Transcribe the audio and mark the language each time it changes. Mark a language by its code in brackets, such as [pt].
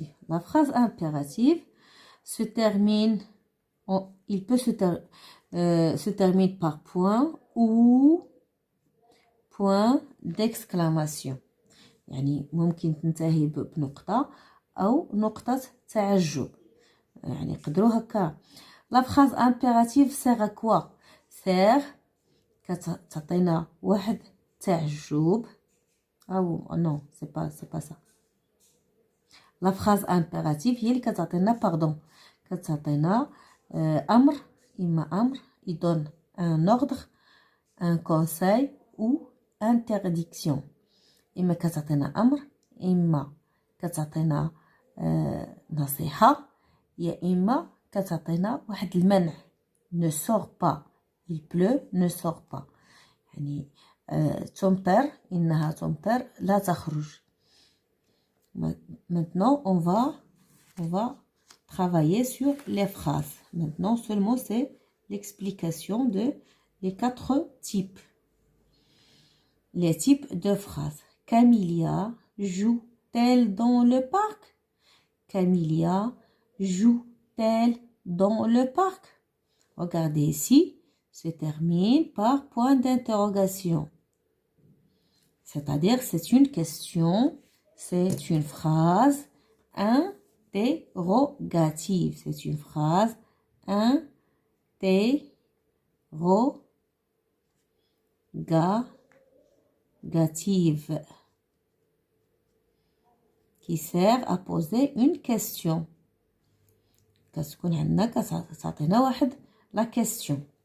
[fr] La phrase impérative se termine, il peut se termine par point ou point d'exclamation. [ar] يعني ممكن تنتهي بنقطة أو نقطة تعجب. يعني قدروا هكا. [fr] La phrase impérative sert à quoi? [ar] Sert كتعطينا واحد تعجب. [fr] أو non, c'est pas ça. La phrase impérative [ar] هي اللي كتعطينا [fr] pardon. [ar] كتعطينا أمر، إما أمر يدون [fr] un ordre, un conseil ou interdiction. [ar] إما كتعطينا أمر، إما كتعطينا نصيحة، يا إما كتعطينا واحد المنع. [fr] ne sors pas, il pleut, ne sors pas. [ar] يعني تمطر، إنها تمطر، لا تخرج. [fr] Maintenant on va travailler sur les phrases. Maintenant seulement c'est l'explication de les 4 types. Les types de phrases. Camilla joue-t-elle dans le parc? Camilla joue-t-elle dans le parc? Regardez ici, se termine par point d'interrogation. C'est-à-dire, c'est une question, c'est une phrase interrogative. C'est une phrase interrogative qui sert à poser une question. [ar] كتكون عندنا كتعطينا واحد [fr] la question.